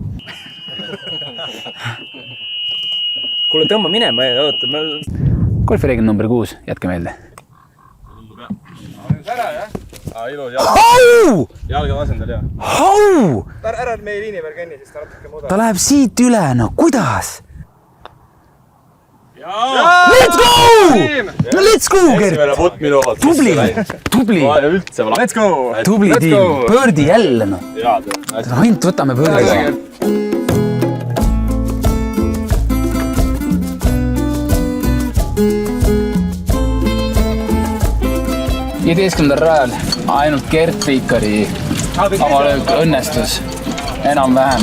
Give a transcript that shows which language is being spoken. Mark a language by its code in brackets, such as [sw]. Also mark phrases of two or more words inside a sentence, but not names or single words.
[et] Kuule, tõmba minema, oota. Golfireegel number 6, jätke meelde. Ära, jah? Ilus, Hau! jalga vasendal, jah. Hau! Ära meie liini peal kõnni, siis ta natuke muda. Ta läheb siit üle, no kuidas? [en] Let's go! No let's go, Gert! [et] Esimene put minu omalt. Tubli! [en] Let's go! [et] Tubli tiim, Birdi jälle, no. Jaa, Ainult võtame Birdiga. 15. rajal ainult Gert Pikari avalöök õnnestus enam-vähem.